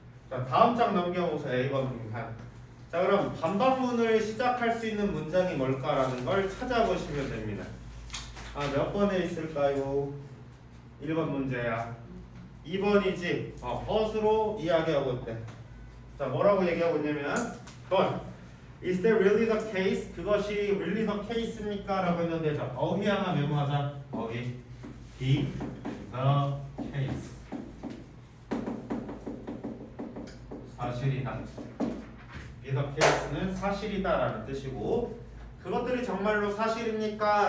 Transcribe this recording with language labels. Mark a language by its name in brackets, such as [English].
[Korean] 자, 다음 장 넘겨보세요. A번 빈칸. 자, 그럼 반박문을 시작할 수 있는 문장이 뭘까라는 걸 찾아보시면 됩니다. 몇 번에 있을까요? 1번 문제야. 2번이지. 벗으로 이야기하고 있대. 자, 뭐라고 얘기하고 있냐면 [English] But is that really the case? [Korean] 그것이 [English] really the [Korean] case입니까? 라고 했는데, 자, 어휘 하나 메모하자. 어휘. [English] Be the case. [Korean] 사실이다. be the case는 사실이다라는 뜻이고, 그것들이 정말로 사실입니까?